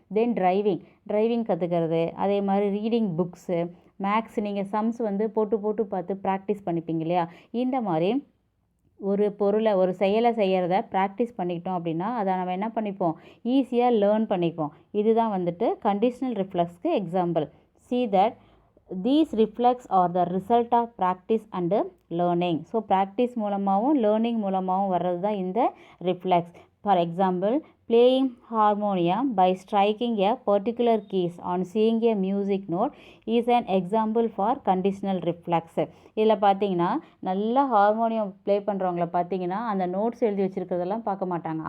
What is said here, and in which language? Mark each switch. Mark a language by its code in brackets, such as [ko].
[ta] தென் driving கற்றுக்கிறது. அதே மாதிரி ரீடிங் புக்ஸு, மேக்ஸ், நீங்கள் சம்ஸ் போட்டு பார்த்து ப்ராக்டிஸ் பண்ணிப்பீங்க இல்லையா. இந்த மாதிரி ஒரு பொருளை, ஒரு செயலை செய்கிறத ப்ராக்டிஸ் பண்ணிக்கிட்டோம் அப்படின்னா அதை நம்ம என்ன பண்ணிப்போம், ஈஸியாக லேர்ன் பண்ணிப்போம். இதுதான் conditional ரிஃப்ளெக்ஸ்க்கு example. [en] See that these reflex are the result of practice and learning. [ta] So practice மூலமாகவும் லேர்னிங் மூலமாகவும் வர்றது தான் இந்த reflex. [en] For example, playing harmonium by striking a particular keys on seeing a music note is an example for conditional reflex. [ta] இதில் பார்த்தீங்கன்னா நல்லா harmonium play பண்ணுறவங்கள பார்த்தீங்கன்னா அந்த நோட்ஸ் எழுதி வச்சுருக்கிறதெல்லாம் பார்க்க மாட்டாங்க.